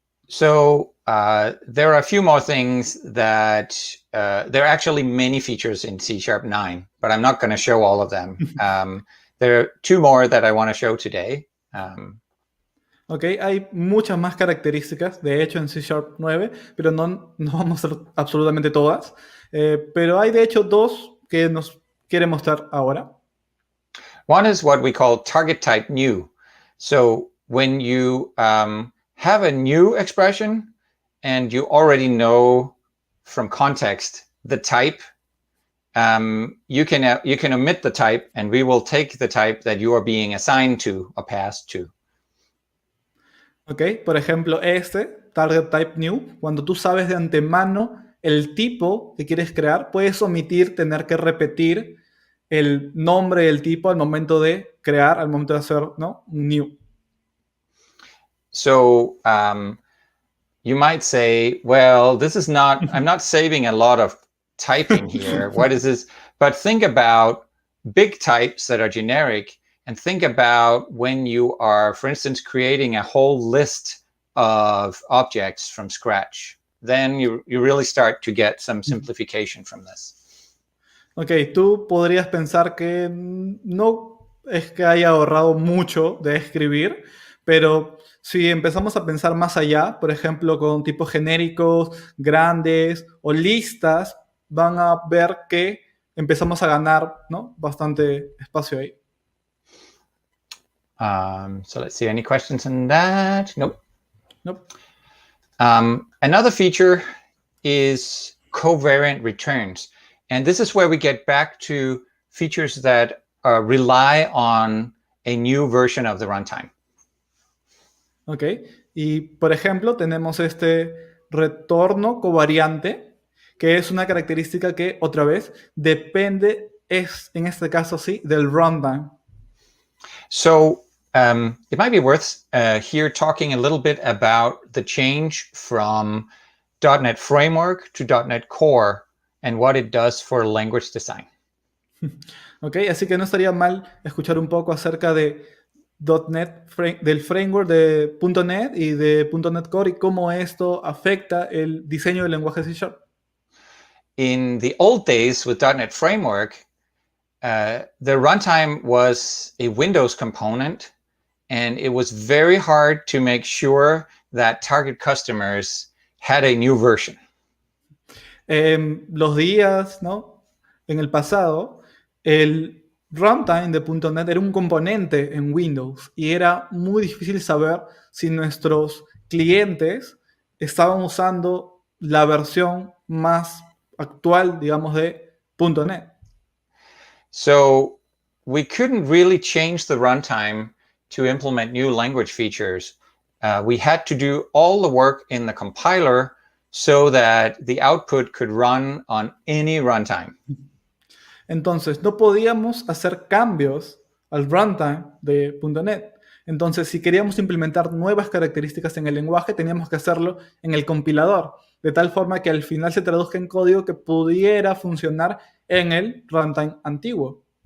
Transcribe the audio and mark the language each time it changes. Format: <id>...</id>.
<en>So there are a few more things that there are actually many features in C# 9, but I'm not going to show all of them. There are two more that I want to show today.</en> <es>Ok, hay muchas más características, de hecho, en C# 9, pero no vamos a hacer absolutamente todas. Pero hay, de hecho, dos que nos quiere mostrar ahora.</es> <en>One is what we call target type new. So when you have a new expression and you already know from context the type, you can omit the type and we will take the type that you are being assigned to or passed to.</en> <es>Ok, por ejemplo, target type new, cuando tú sabes de antemano el tipo que quieres crear, puedes omitir tener que repetir el nombre del tipo al momento de crear, al momento de hacer, ¿no?, un new.</es> <en>So you might say, well, this is not, I'm not saving a lot of typing here. What is this? But think about big types that are generic, and think about when you are, for instance, creating a whole list of objects from scratch. Then you really start to get some simplification from this.</en> <es>Ok, tú podrías pensar que no es que haya ahorrado mucho de escribir, pero si empezamos a pensar más allá, por ejemplo, con tipos genéricos, grandes o listas, van a ver que empezamos a ganar, ¿no?, bastante espacio ahí.</es> <en>So let's see, any questions on that? Nope. Nope. Another feature is covariant returns. And this is where we get back to features that rely on a new version of the runtime.</en> <es>Ok, y por ejemplo tenemos este retorno covariante, que es una característica que, otra vez, depende, en este caso sí, del runtime.</es> <en>So it might be worth here talking a little bit about the change from .NET Framework to .NET Core and what it does for language design.</en> <es>Ok, así que no estaría mal escuchar un poco acerca de .NET, del framework de .NET y de .NET Core y cómo esto afecta el diseño del lenguaje C#.</es> <en>In the old days with .NET Framework, the runtime was a Windows component, and it was very hard to make sure that target customers had a new version.</en> <es>Los días, ¿no?, en el pasado, el runtime de .NET era un componente en Windows y era muy difícil saber si nuestros clientes estaban usando la versión más actual, digamos, de .NET.</es> <en>So we couldn't really change the runtime to implement new language features. We had to do all the work in the compiler so that the output could run on any runtime.</en> <es>Entonces, no podíamos hacer cambios al runtime de .NET. Entonces, si queríamos implementar nuevas características en el lenguaje, teníamos que hacerlo en el compilador, de tal forma que al final se traduzca en código que pudiera funcionar en el runtime antiguo.</es>